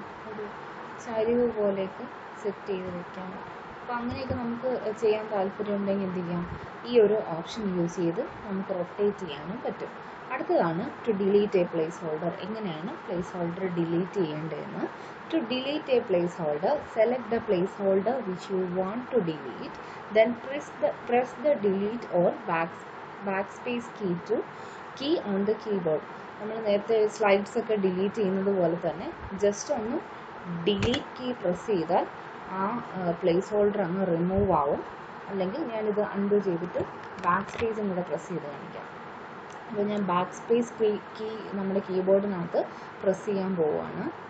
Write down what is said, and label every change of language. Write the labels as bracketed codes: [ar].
[ml] ഒരു ചരിവ് പോലെയൊക്കെ സെറ്റ് ചെയ്ത് വെക്കാം. അപ്പോൾ അങ്ങനെയൊക്കെ നമുക്ക് ചെയ്യാൻ താല്പര്യമുണ്ടെങ്കിൽ എന്ത് ചെയ്യാം? ഈ ഒരു ഓപ്ഷൻ യൂസ് ചെയ്ത് നമുക്ക് റൊട്ടേറ്റ് ചെയ്യാനും പറ്റും. അടുത്തതാണ് [en] To delete a placeholder. [ml] എങ്ങനെയാണ് പ്ലേസ് ഹോൾഡർ ഡിലീറ്റ് ചെയ്യേണ്ടതെന്ന്. [en] To delete a placeholder, select the placeholder which you want to delete, then press the delete or backspace key on the keyboard. [ml] നമ്മൾ നേരത്തെ slides ഒക്കെ delete ചെയ്യുന്നത് പോലെ തന്നെ just ഒന്ന് delete key press ചെയ്താൽ ആ പ്ലേസ് ഹോൾഡർ അങ്ങ് റിമൂവ് ആവും. അല്ലെങ്കിൽ ഞാനിത് അൺഡു ചെയ്തിട്ട് ബാക്ക് സ്പേസും കൂടെ പ്രസ് ചെയ്ത് കാണിക്കാം. അപ്പോൾ ഞാൻ ബാക്ക് സ്പേസ് കീ നമ്മുടെ കീബോർഡിനകത്ത് പ്രസ് ചെയ്യാൻ പോവുകയാണ്.